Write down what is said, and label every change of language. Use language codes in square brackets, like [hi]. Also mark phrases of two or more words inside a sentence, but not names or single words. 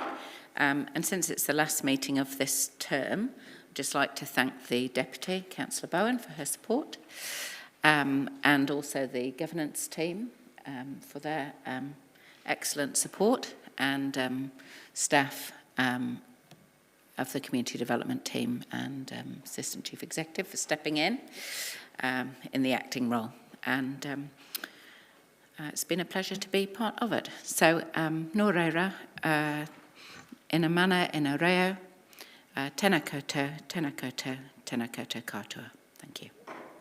[en] And since it's the last meeting of this term, I'd just like to thank the Deputy, Councillor Bowen, for her support, and also the governance team for their excellent support, and staff of the Community Development team and Assistant Chief Executive for stepping in the acting role. And it's been a pleasure to be part of it. So, [mi] nō reira, ina mana, ina reo, tēnā koutou, tēnā koutou, tēnā koutou katoa. [en] Thank you.